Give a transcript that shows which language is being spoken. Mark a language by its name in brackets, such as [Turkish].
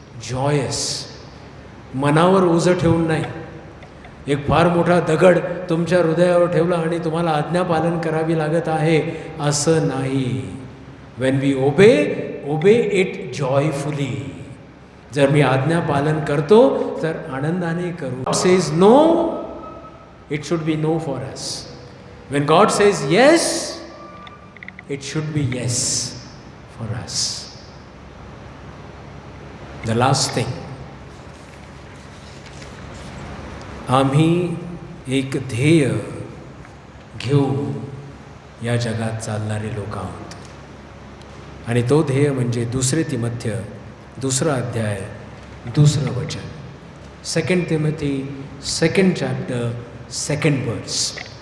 [Marathi] Joyce, मनावर ओझं ठेवून नाही. एक फार मोठा दगड तुमच्या हृदयावर ठेवला आणि तुम्हाला आज्ञापालन करावी लागत आहे असं नाही. [English] When we obey it joyfully. [Marathi] जर मी आज्ञापालन करतो तर आनंदाने करू. [English] God says no, it should be no for us. When God says yes, it should be yes for us. [Marathi] The last thing, आम्ही एक ध्येय घेऊन या जगात चालणारे लोक आहोत. आणि तो ध्येय म्हणजे 2 तिमोथेय 2 अध्याय 2 वचन. [English] 2 Timothy 2nd chapter 2nd verse.